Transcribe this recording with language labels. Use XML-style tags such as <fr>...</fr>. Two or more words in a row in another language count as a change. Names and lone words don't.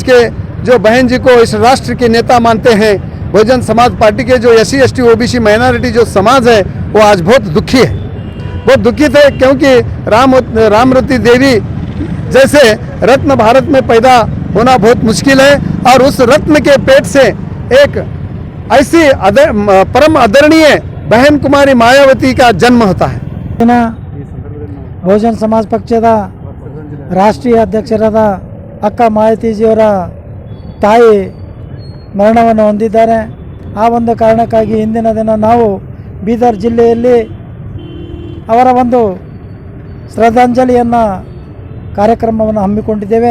<hi>के जो बहन जी को इस राष्ट्र के नेता मानते हैं, बहुजन समाज पार्टी के जो SC ST OBC माइनॉरिटी जो समाज है, वो आज बहुत दुखी है, बहुत दुखित है, क्योंकि रामरती देवी जैसे रत्न भारत में पैदा होना बहुत मुश्किल है और उस रत्न के पेट से एक ऐसी परम आदरणीय बहन कुमारी मायावती का जन्म होता है।</hi> <kn>ಬಹುಜನ ಸಮಾಜ ಪಕ್ಷದ ರಾಷ್ಟ್ರೀಯ ಅಧ್ಯಕ್ಷರಾದ ಅಕ್ಕ ಮಾಯಾವತಿಜಿಯವರ ತಾಯಿ ಮರಣವನ್ನು ಹೊಂದಿದ್ದಾರೆ। ಆ ಒಂದು ಕಾರಣಕ್ಕಾಗಿ ಇಂದಿನ ದಿನ ನಾವು ಬೀದರ್ ಜಿಲ್ಲೆಯಲ್ಲಿ ಅವರ ಒಂದು ಶ್ರದ್ಧಾಂಜಲಿಯನ್ನು ಕಾರ್ಯಕ್ರಮವನ್ನು ಹಮ್ಮಿಕೊಂಡಿದ್ದೇವೆ।</kn>